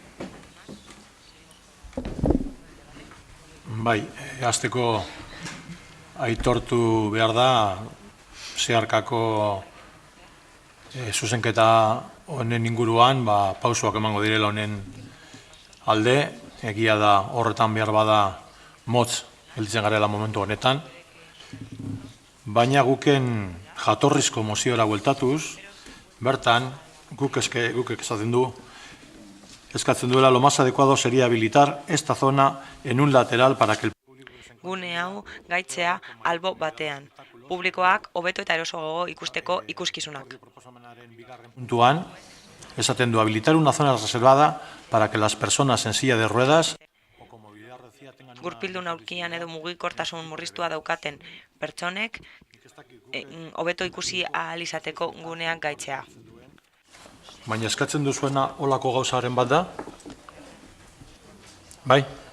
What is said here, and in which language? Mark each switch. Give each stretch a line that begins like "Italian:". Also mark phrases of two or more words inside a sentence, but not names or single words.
Basque: Bai, hasteko aitortu behar da zeharkako zuzenketa honen inguruan pausoak emango direla honen alde, egia da horretan behar bada motz heltzen garela momentu honetan, baina guken jatorrizko moziora bueltatuz, bertan guk eskatzen duela
Spanish: lo más adecuado sería habilitar esta zona en un lateral para que el
Basque: gune hau gaitzea albo batean. Publikoak hobeto eta erosoago ikusteko ikuskizunak. Puntuan, esaten du
Spanish: habilitar una zona reservada para que las personas en silla de ruedas
Basque: gurpildun aulkian edo mugikortasun murriztua daukaten pertsonek hobeto ikusi ahal izateko guneak gaitzea. Baina eskatzen duzuena olako gauzaren bat da? Bai?